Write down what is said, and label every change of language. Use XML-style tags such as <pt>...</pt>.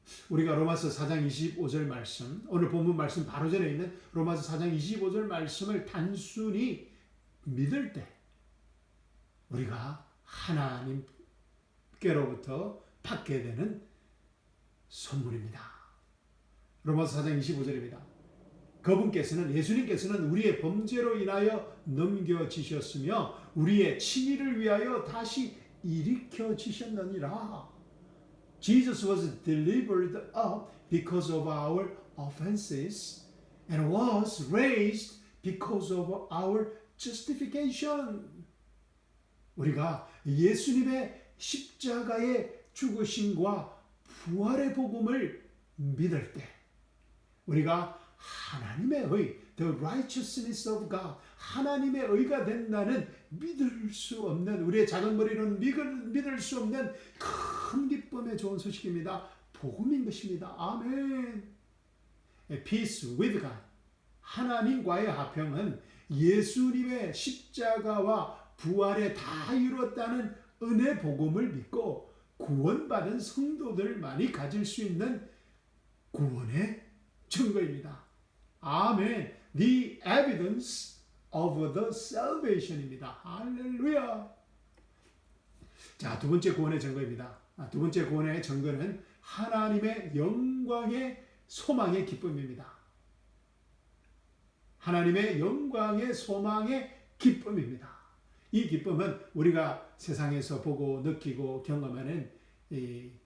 <ko>우리가 로마서 4장 25절 말씀, 오늘 본문 말씀 바로 전에 있는 로마서 4장 25절 말씀을 단순히 믿을 때 우리가 하나님께로부터 받게 되는 선물입니다. 로마서 4장 25절입니다. 그분께서는, 예수님께서는 우리의 범죄로 인하여 넘겨지셨으며 우리의 친의를 위하여 다시 일으켜지셨느니라.</ko> <en>Jesus was delivered up because of our offenses and was raised because of our justification.</en> <ko>우리가 예수님의 십자가의 죽으심과 부활의 복음을 믿을 때 우리가 하나님의 의,</ko> <en>the righteousness of God,</en> <ko>하나님의 의가 된다는 믿을 수 없는, 우리의 작은 머리로는 믿을 수 없는 큰 기쁨의 좋은 소식입니다. 복음인 것입니다. 아멘.</ko> <en>Peace with God,</en> <ko>하나님과의 화평은 예수님의 십자가와 부활에 다 이루었다는 은혜 복음을 믿고 구원받은 성도들만이 가질 수 있는 구원의 증거입니다. 아멘.</ko> <en>The evidence of the salvation입니다.</en> <ko>할렐루야. 자, 두 번째 구원의 증거입니다. 두 번째 구원의 증거는 하나님의 영광의 소망의 기쁨입니다. 하나님의 영광의 소망의 기쁨입니다. 이 기쁨은 우리가 세상에서 보고 느끼고 경험하는 이</ko>